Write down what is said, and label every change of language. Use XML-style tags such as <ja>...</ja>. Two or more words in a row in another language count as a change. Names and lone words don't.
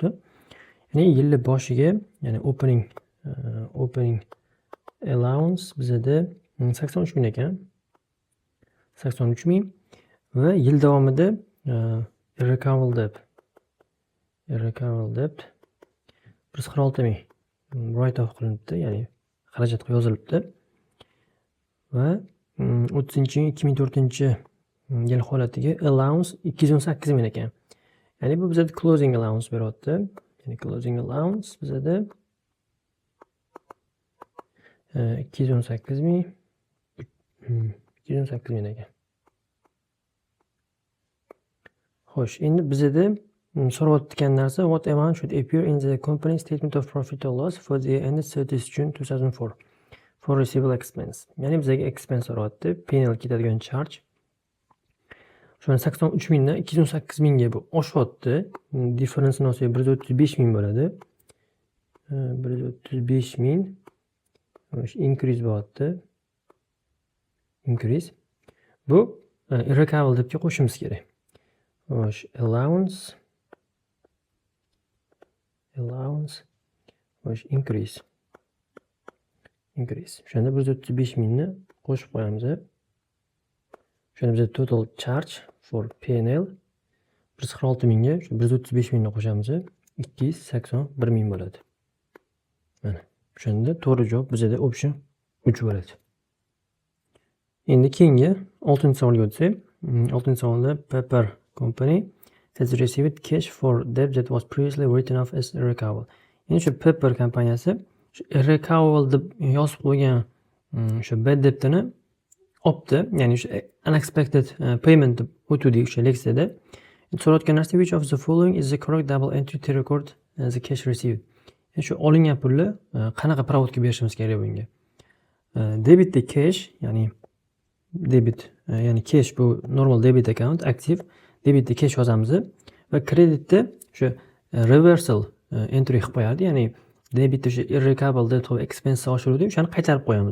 <uz>Ya'ni yillar boshiga, ya'ni</uz> <en>opening allowance</en> <uz>bizada 83 ming ekan. 83 ming va yil davomida</uz> <en>irrecoverable debt</en> <uz>146 ming</uz> <en>write off</en> <uz>qilinibdi, ya'ni xarajatga yozilibdi. Va 30-iyul 2004-yil holatiga allowance 218 ming ekan. Ya'ni bu bizada</uz> <en>closing allowance</en> <uz>beryapti. Ya'ni</uz> <en>closing allowance</en> <uz>bizada 218 ming ekan. Xo'sh, endi bizada so'rayotgan narsa</uz> <en>what amount should appear in the company statement of profit or loss for the year ended 30 June 2004 for receivable expense.</en> <uz>Ya'ni bizga expense so'rayapti, P&L ketadigan charge. Shuni 83 mingdan 218 mingga bu oshyapti. Differensini olsak 135 ming bo'ladi. 135 ming increase bo'lyapti. Increase. Bu irrecoverable debga qo'shishimiz kerak. Xo'sh, allowance. Xo'sh, increase. Shunda 135 mingni qo'shib qo'yamiz. Shunda bizda</uz> <en>total charge for P&L</en> <uz>146 mingga 135 mingni qo'shamiz. 281 ming bo'ladi. Mana. Shunda to'g'ri javob bizda option 3 bo'ladi. Endi keyingi 6-savolga o'tsak, 6-savolda</uz> <en>Pepper Company has received cash for debt that was previously written off as irrecoverable.</en> <uz>Ya'ni shu Pepper kompaniyasi shu irrecoverable deb yozib qo'ygan shu bad debtini opti, ya'ni shu</uz> <en>unexpected payment</en> <uz>deb o'tdik o'sha leksiyada. So'rayotgan narsa</uz> <en>which of the following is the correct double entry to record the cash received.</en> <uz>Ya'ni shu olingan pulni qanaqa provodga berishimiz kerak bunga? Debitda cash, ya'ni debit, ya'ni cash bu</uz> <en>normal debit account,</en> <uz>aktiv. Debitda cash yozamiz va kreditda shu</uz> <en>reversal entry</en> <uz>qilib qo'yadi, ya'ni debitda shu</uz> <en>irrecoverable debt</en> <uz>va expense oshiruvdi, o'shani qaytarib qo'yamiz.</uz>